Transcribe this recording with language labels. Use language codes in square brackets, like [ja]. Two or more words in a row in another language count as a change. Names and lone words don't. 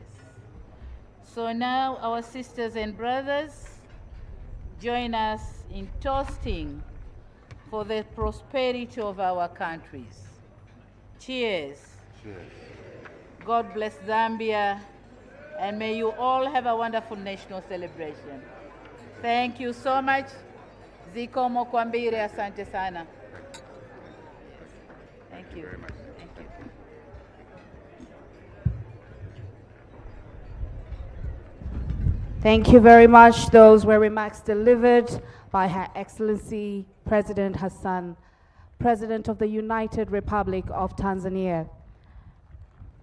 [en] So now our sisters and brothers, join us in toasting for the prosperity of our countries. Cheers. Cheers. God bless Zambia, and may you all have a wonderful national celebration. Thank you so much. [ny] Zikomo kwambire, [sw] asante sana. [en] Thank you. Very much. Thank you. Thank you very much. Those were remarks delivered by Her Excellency President Hassan, President of the United Republic of Tanzania.